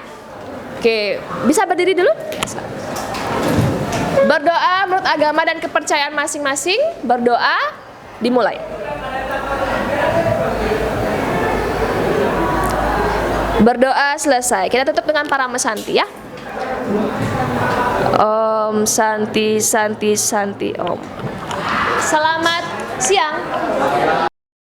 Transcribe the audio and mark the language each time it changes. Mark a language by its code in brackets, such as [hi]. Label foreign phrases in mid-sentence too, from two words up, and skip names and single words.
[id] Oke, bisa berdiri dulu? Berdoa menurut agama dan kepercayaan masing-masing. Berdoa, dimulai. Berdoa selesai. Kita tutup dengan Parama Santi ya. [sa] Om Santi Santi Santi Om. [id] Selamat siang.